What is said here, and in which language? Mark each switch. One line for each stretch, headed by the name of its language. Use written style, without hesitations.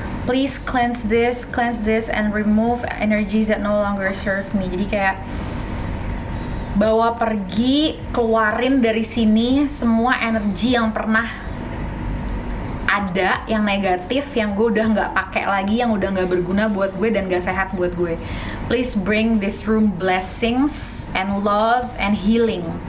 English: Please cleanse this and remove energies that no longer serve me.
Indonesian: Jadi kayak bawa pergi, keluarin dari sini semua energi yang pernah ada, yang negatif, yang gue udah nggak pakai lagi, yang udah nggak berguna buat gue dan nggak sehat buat gue.
English: Please bring this room blessings and love and healing.